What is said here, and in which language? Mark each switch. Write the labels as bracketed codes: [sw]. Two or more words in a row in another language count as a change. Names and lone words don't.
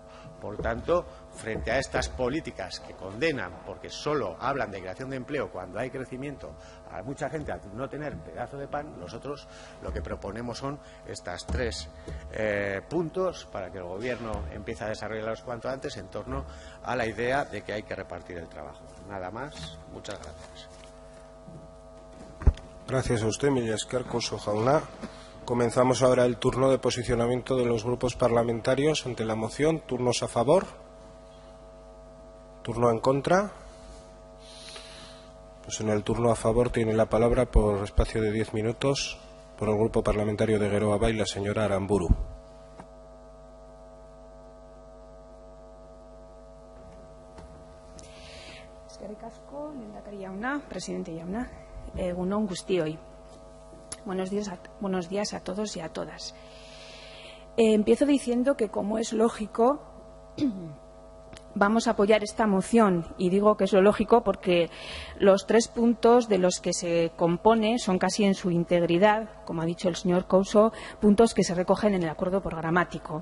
[es] Por tanto, frente a estas políticas que condenan porque solo hablan de creación de empleo cuando hay crecimiento a mucha gente al no tener pedazo de pan, nosotros lo que proponemos son estos 3 puntos para que el Gobierno empiece a desarrollarlos cuanto antes en torno a la idea de que hay que repartir el trabajo. Nada más. Muchas gracias. Gracias a usted, [eu] mila esker, Couso jauna. [es] Comenzamos ahora el turno de posicionamiento de los grupos parlamentarios ante la moción. ¿Turnos a favor? ¿Turno en contra? Pues en el turno a favor tiene la palabra por espacio de 10 minutos por el grupo parlamentario de Geroa Bai la señora Aramburu. [eu] Eskerrik asko, lehendakari jauna, presidente jauna, egun on guztioi. [es] Buenos días a todos y a todas. Empiezo diciendo que, como es lógico, vamos a apoyar esta moción, y digo que es lo lógico porque los 3 puntos de los que se compone son casi en su integridad, como ha dicho el señor Couso, puntos que se recogen en el acuerdo programático.